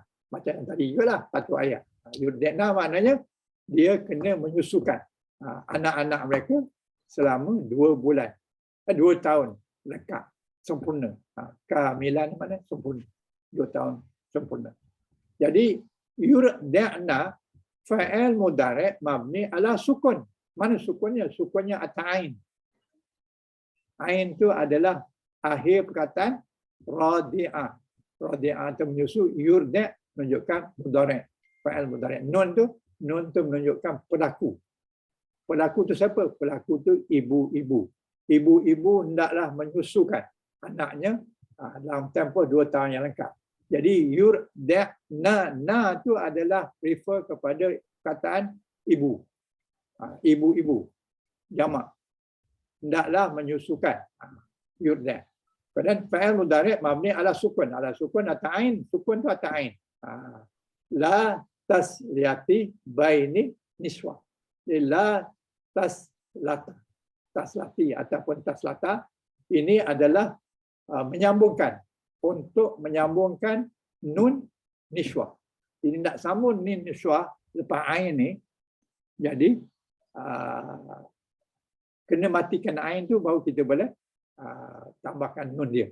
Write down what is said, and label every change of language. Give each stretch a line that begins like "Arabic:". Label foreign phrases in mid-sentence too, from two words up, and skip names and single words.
Malay: Macam yang tadi juga lah, satu ayat. Yurdi'na maknanya dia kena menyusukan anak-anak mereka selama 2 bulan. 2 tahun lengkap, sempurna. Kamilan mana? Sempurna. 2 tahun sempurna.
Arabic: جادي يرضعن فاعل مضارع مبني على السكون.
Malay: Mana sukunnya? Sukunnya ata'ain. Ain itu adalah akhir perkataan radi'ah. Radi'ah itu menyusu, yurdi' menunjukkan mudhari'.
Arabic: فاعل مضارع'.
Malay: Nun tu menunjukkan pelaku. Pelaku itu siapa? Pelaku itu ibu-ibu. Ibu-ibu hendaklah menyusukan anaknya dalam tempoh 2 tahun yang lengkap. Jadi yurdi'na, na itu adalah refer kepada perkataan ibu. Ibu-ibu. Jamak. Hendaklah menyusukan.
Arabic: يرضع. دان فاعل مضارع مبني على السكون. على السكون على العين.
Malay: Sukun itu ata'ain.
Arabic: لا تسلية بين نسوة. لا تسلطة. تسلطي
Malay: ataupun
Arabic: تسلطة.
Malay: Ini adalah menyambungkan, untuk menyambungkan
Arabic: نون النسوة.
Malay: Jadi nak sambung
Arabic: نون النسوة
Malay: lepas ain ni, jadi kena matikan ain tu baru kita boleh tambahkan nun dia.